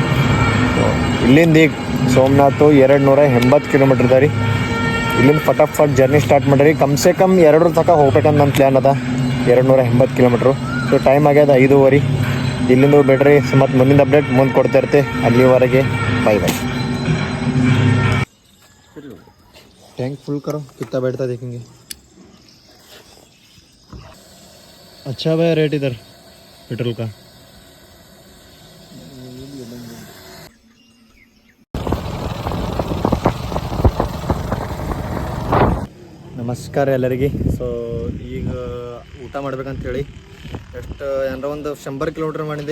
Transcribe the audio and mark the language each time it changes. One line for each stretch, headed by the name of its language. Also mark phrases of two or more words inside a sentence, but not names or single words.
Kannada: ಸೊ ಇಲ್ಲಿಂದ ಈಗ ಸೋಮನಾಥ್ 280 ಕಿಲೋಮೀಟ್ರ್ ಇದೆ ರೀ. ಇಲ್ಲಿಂದ ಫಟಾಫಟ್
English: journey start
Kannada: ಮಾಡಿರಿ.
Hindi: कम से कम
Kannada: 2 ತನಕ ಹೋಗ್ಬೇಕಂತ ನನ್ನ ಪ್ಲ್ಯಾನ್ ಅದ. 280 ಕಿಲೋಮೀಟ್ರು.
English: so time
Kannada: ಆಗ್ಯದ 5:30. ಇಲ್ಲಿಂದ ಬಿಡ್ರಿ. ಮತ್ತು ಮುಂದಿನ ಅಪ್ಡೇಟ್ ಮುಂದೆ ಕೊಡ್ತಾ ಇರ್ತೆ. ಅಲ್ಲಿವರೆಗೆ ಬೈ.
Hindi: टैंक फुल करो, कितना बैठता देखेंगे. अच्छा भाई रेट इधर पेट्रोल का.
Kannada: ನಮಸ್ಕಾರ ಎಲ್ಲರಿಗೆ. ಸೊ ಈಗ ಊಟ ಮಾಡ್ಬೇಕಂತೇಳಿ ಎಷ್ಟು ಏನಾರ ಒಂದು 100 ಕಿಲೋಮೀಟ್ರ್ ಮಾಡಿದ್ದೆ.